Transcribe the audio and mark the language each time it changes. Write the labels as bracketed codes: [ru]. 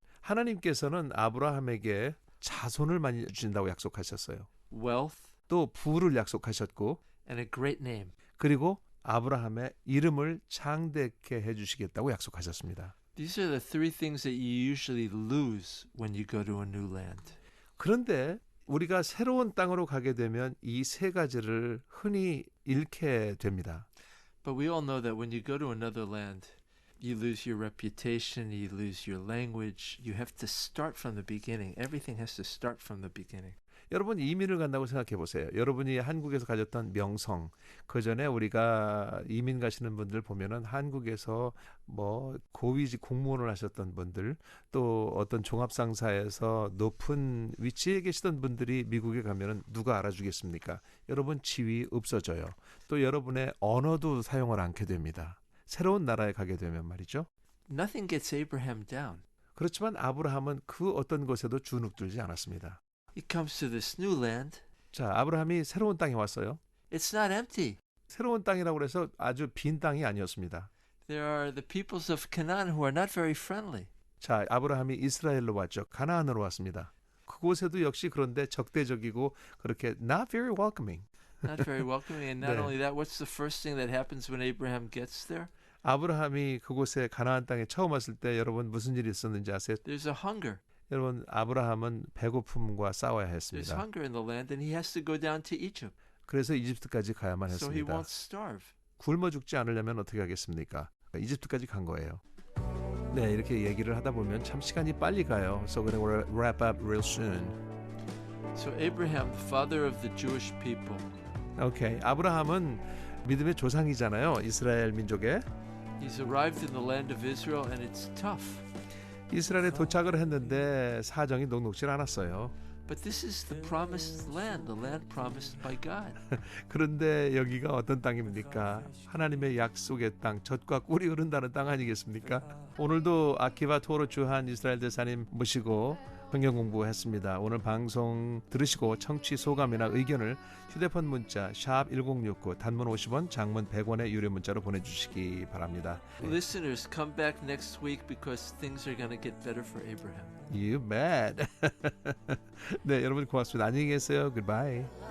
[ko] 하나님께서는 아브라함에게 자손을 많이 주신다고 약속하셨어요. [en] wealth, [ko] 또 부를 약속하셨고 [en] and a great name. [ko] 그리고 아브라함의 이름을 창대케 해주시겠다고 약속하셨습니다. [en] These are the three things that you usually lose when you go to a new land. [ko] 그런데 우리가 새로운 땅으로 가게 되면 이 세 가지를 흔히 잃게 됩니다. [en] But we all know that when you go to another land, you lose your reputation, you lose your language. You have to start from the beginning. Everything has to start from the beginning. [ko] 여러분 이민을 간다고 생각해 보세요. 여러분이 한국에서 가졌던 명성, 그 전에 우리가 이민 가시는 분들 보면은 한국에서 뭐 고위직 공무원을 하셨던 분들, 또 어떤 종합상사에서 높은 위치에 계시던 분들이 미국에 가면은 누가 알아주겠습니까? 여러분 지위 없어져요. 또 여러분의 언어도 사용을 않게 됩니다. 새로운 나라에 가게 되면 말이죠. [en] Nothing gets Abraham down. [ko] 그렇지만 아브라함은 그 어떤 것에도 주눅들지 않았습니다. [en] He comes to this new land. [ko] 자, 아브라함이 새로운 땅에 왔어요. [en] It's not empty. [ko] 새로운 땅이라고 해서 아주 빈 땅이 아니었습니다. [en] There are the peoples of Canaan who are not very friendly. [ko] 자, 아브라함이 이스라엘로 왔죠. 가나안으로 왔습니다. 그곳에도 역시 그런데 적대적이고 그렇게 [en] not very welcoming. Not very welcoming. And not [ko] 네. [en] only that, what's the first thing that happens when Abraham gets there? [ko] 아브라함이 그곳에 가나안 땅에 처음 왔을 때 여러분 무슨 일이 있었는지 아세요? [en] There's a hunger. [ko] 여러분 아브라함은 배고픔과 싸워야 [en] There's [ko] 했습니다. [en] hunger in the land, and he has to go down to Egypt. [ko] 그래서 이집트까지 가야만 [en] So he [ko] 했습니다. [en] won't starve. [ko] 굶어 죽지 않으려면 어떻게 하겠습니까? 이집트까지 간 거예요. 네, 이렇게 얘기를 하다 보면 참 시간이 빨리 가요. [en] So we're going to wrap up real soon. So Abraham, the father of the Jewish people, [ko] 오케이. 아브라함은 믿음의 조상이잖아요. 이스라엘 민족의. [en] he's arrived in the land of Israel, and it's tough. [ko] 이스라엘에 도착을 했는데 사정이 녹록질 않았어요. [en] But this is the promised land promised by God. [ko] 그런데 여기가 어떤 땅입니까? 하나님의 약속의 땅, 젖과 꿀이 흐른다는 땅 아니겠습니까? 오늘도 아키바 토로 주한 이스라엘 대사님 모시고 성경 공부했습니다. 오늘 방송 들으시고 청취 소감이나 의견을 휴대폰 문자 샵 1069 단문 50원, 장문 100원의 유료 문자로 보내주시기 바랍니다. [en] Listeners, come back next week because things are going to get better for Abraham. You bet. [ko] 네, 여러분 고맙습니다. 안녕히 계세요. [en] Goodbye.